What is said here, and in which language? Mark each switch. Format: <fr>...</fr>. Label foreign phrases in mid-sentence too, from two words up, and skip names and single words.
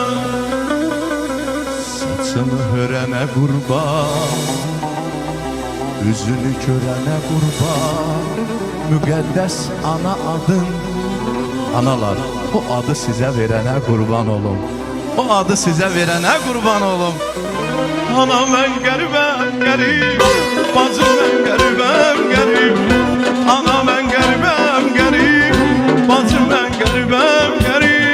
<az>Saçını hörənə qurban, üzünü körənə qurban. Müqəddəs ana adın. Analar, bu adı sizə verənə qurban olum. O adı sizə verənə qurban olum.</az> <tr>Ana ben garibem garip, bacım ben garibem garip. Ana ben garibem garip, bacım ben garibem garip.</tr>